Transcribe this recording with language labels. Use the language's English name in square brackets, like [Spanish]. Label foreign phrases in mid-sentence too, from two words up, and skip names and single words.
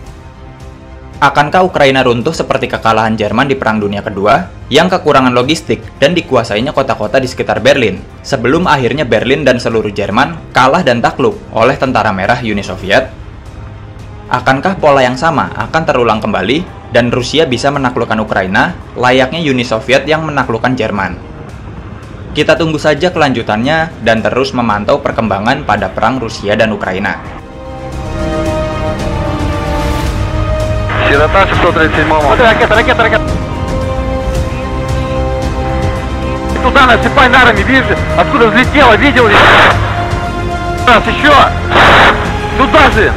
[Indonesian] Akankah Ukraina runtuh seperti kekalahan Jerman di Perang Dunia Kedua, yang kekurangan logistik dan dikuasainya kota-kota di sekitar Berlin, sebelum akhirnya Berlin dan seluruh Jerman kalah dan takluk oleh tentara merah Uni Soviet? Akankah pola yang sama akan terulang kembali dan Rusia bisa menaklukkan Ukraina layaknya Uni Soviet yang menaklukkan Jerman? Kita tunggu saja kelanjutannya dan terus memantau perkembangan pada perang Rusia dan Ukraina. [Russian] Широта 637. Ракета. Туда насыпай нарами, видишь? Откуда взлетела, видел ли? Раз, еще! Туда же!